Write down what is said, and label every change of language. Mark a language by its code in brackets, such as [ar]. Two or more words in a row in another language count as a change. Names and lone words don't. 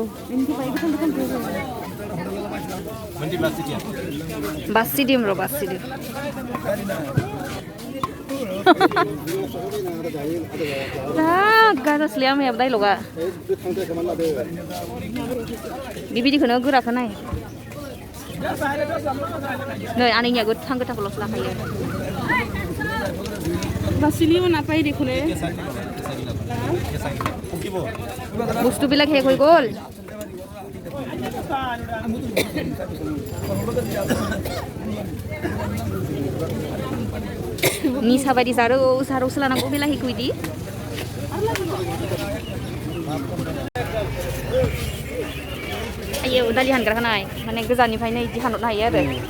[brx] बासिदिम र' बासिदिम गाजासलै आमायाबो दायलगा बेबायदिखौनो गोराखौ नाय नै आनैनिया गोथां गोथांखौल'सो लाखायो [as] বাচিলিও নাপাই দেখোনে বস্তুবিলাক শেষ হৈ গ'ল [brx] निसा बायदि जारौसो लानांगौ बिलाहिखौ इदि आयो दालि हानग्राखौ नाय माने गोजाननिफ्रायनो इदि हानहरनो हायो आरो